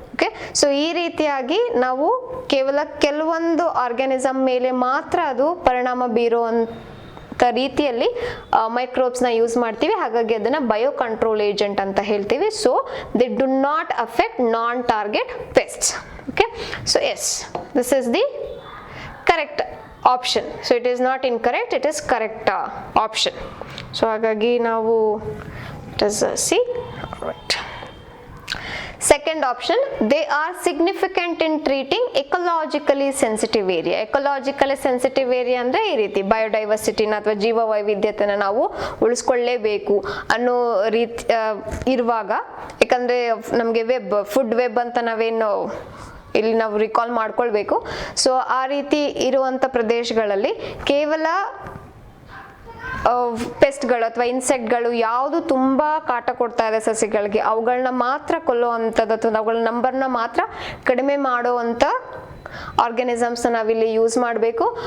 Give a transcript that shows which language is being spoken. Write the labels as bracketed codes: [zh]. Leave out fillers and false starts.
[kn] Okay, so ಈ ರೀತಿಯಾಗಿ ನಾವು ಕೇವಲ ಕೆಲವೊಂದು ಆರ್ಗ್ಯಾನಿಸಮ್ ಮೇಲೆ ಮಾತ್ರ ಅದು ಪರಿಣಾಮ ಬೀರುವಂಥ ರೀತಿಯಲ್ಲಿ ಮೈಕ್ರೋಬ್ಸ್ನ ಯೂಸ್ ಮಾಡ್ತೀವಿ. ಹಾಗಾಗಿ ಅದನ್ನು ಬಯೋಕಂಟ್ರೋಲ್ ಏಜೆಂಟ್ ಅಂತ ಹೇಳ್ತೀವಿ. [en] So they do not affect non target pests. Okay, so yes, this is the correct option. So it is not incorrect, it is correct option. So [kn] ಹಾಗಾಗಿ ನಾವು [en] it is C. Alright. Second option, they are significant in treating ecologically sensitive area. [kn] Ecologically sensitive area ಅಂದ್ರೆ ಈ ರೀತಿ ಬಯೋಡೈವರ್ಸಿಟಿನ ಅಥವಾ ಜೀವ ವೈವಿಧ್ಯತೆನ ನಾವು ಉಳಿಸ್ಕೊಳ್ಳೇಬೇಕು ಅನ್ನೋ ರೀತಿ ಇರುವಾಗ, ಯಾಕಂದ್ರೆ ನಮಗೆ ಫುಡ್ ವೆಬ್ ಅಂತ ನಾವೇನು ಇಲ್ಲಿ ನಾವು ರಿಕಾಲ್ ಮಾಡ್ಕೊಳ್ಬೇಕು. ಸೊ ಆ ರೀತಿ ಇರುವಂಥ ಪ್ರದೇಶಗಳಲ್ಲಿ ಕೇವಲ ಪೆಸ್ಟ್ಗಳು ಅಥವಾ ಇನ್ಸೆಕ್ಟ್ಗಳು ಯಾವುದು ತುಂಬ ಕಾಟ ಕೊಡ್ತಾ ಇದೆ ಸಸ್ಯಗಳಿಗೆ, ಅವುಗಳನ್ನ ಮಾತ್ರ ಕೊಲ್ಲುವಂಥದ್ದು ಅಥವಾ ಅವುಗಳ ನಂಬರ್ನ ಮಾತ್ರ ಕಡಿಮೆ ಮಾಡುವಂಥ ಆರ್ಗ್ಯಾನಿಸಮ್ಸ್ನ ನಾವಿಲ್ಲಿ ಯೂಸ್ ಮಾಡಬೇಕು.